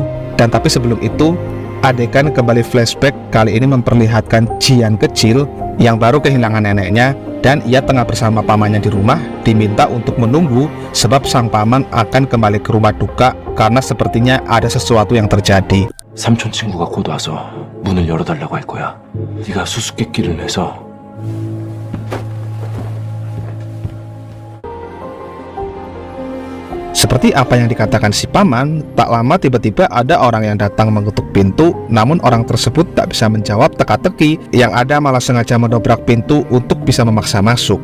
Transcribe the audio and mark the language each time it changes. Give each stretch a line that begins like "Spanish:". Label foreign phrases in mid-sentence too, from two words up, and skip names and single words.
Indonesian: Dan tapi sebelum itu, adegan kembali flashback, kali ini memperlihatkan Jian kecil yang baru kehilangan neneknya, dan ia tengah bersama pamannya di rumah, diminta untuk menunggu sebab sang paman akan kembali ke rumah duka karena sepertinya ada sesuatu yang terjadi.
Korean: 삼촌 친구가 곧 와서 문을 열어달라고 할 거야. 네가 수수께끼를 내서
Indonesian: Seperti apa yang dikatakan si paman, tak lama tiba-tiba ada orang yang datang mengetuk pintu, namun orang tersebut tak bisa menjawab teka-teki, yang ada malah sengaja mendobrak pintu untuk bisa memaksa masuk.